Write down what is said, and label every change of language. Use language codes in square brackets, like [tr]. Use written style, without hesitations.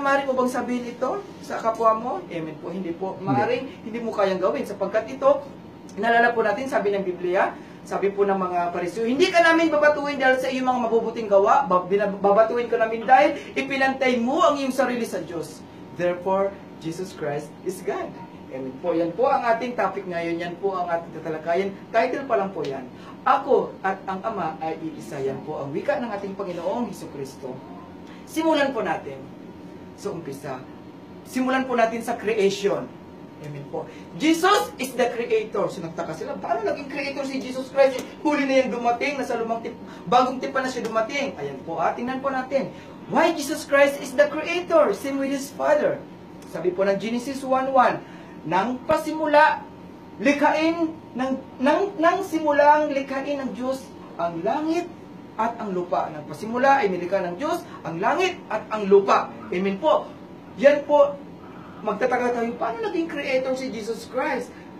[tl] Maaari mo bang sabihin ito sa kapwa mo? Amen po, hindi po. Maaaring hindi mo kayang gawin sapagkat ito, nalala po natin, sabi ng Biblia, sabi po ng mga Pariseo, hindi ka namin babatuin dahil sa iyong mga mabubuting gawa, babatuin ka namin dahil ipinantay mo ang iyong sarili sa Diyos. [en] Therefore, Jesus Christ is God. [tl] Amen po. Yan po ang ating topic ngayon. Yan po ang ating tatalakayin. Title pa lang po yan. Ako at ang Ama ay iisa. Yan po ang wika ng ating Panginoong Jesucristo. Simulan po natin. So, umpisa. Simulan po natin sa creation. Amen po. [en] Jesus is the creator. [tl] So, nagtaka sila, paano naging creator si Jesus Christ? Huli na yan dumating, nasa bagong tipan na siya dumating. Ayan po, tingnan po natin. [en] Why Jesus Christ is the creator? Same with His Father. [tl] Sabi po ng Genesis 1:1, nang pasimula, likhain, nang simulang likhain ng Diyos ang langit at ang lupa. Nang pasimula ay nilikha ng Diyos ang langit at ang lupa. Amen po. Yan po, magtataka tayo, paano naging creator si Jesus Christ?